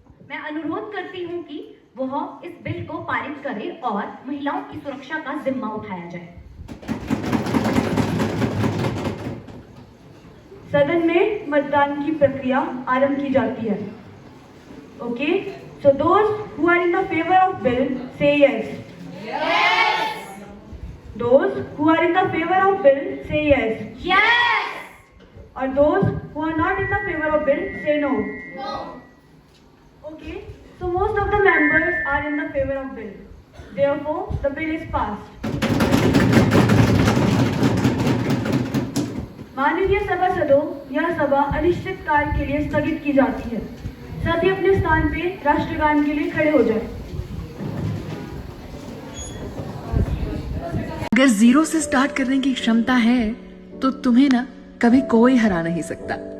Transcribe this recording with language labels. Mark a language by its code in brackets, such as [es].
[hi] मैं अनुरोध करती हूँ कि वह इस बिल को पारित करे और महिलाओं की सुरक्षा का जिम्मा उठाया जाए। सदन में मतदान की प्रक्रिया आरंभ की जाती है। Okay, [en] So those who are in the favor of bill, say yes. Yes. Those who are in the favor of bill, say yes. Yes. Or those who are not in the favor of bill, say no. No. Okay, so most of the members are in the favor of bill. Therefore, the bill is passed. [hi] माननीय सभासदों, यह सभा अनिश्चित काल के लिए स्थगित की जाती है। सभी अपने स्थान पे राष्ट्रगान के लिए खड़े हो जाएं। अगर जीरो से स्टार्ट करने की क्षमता है तो तुम्हें ना कभी कोई हरा नहीं सकता।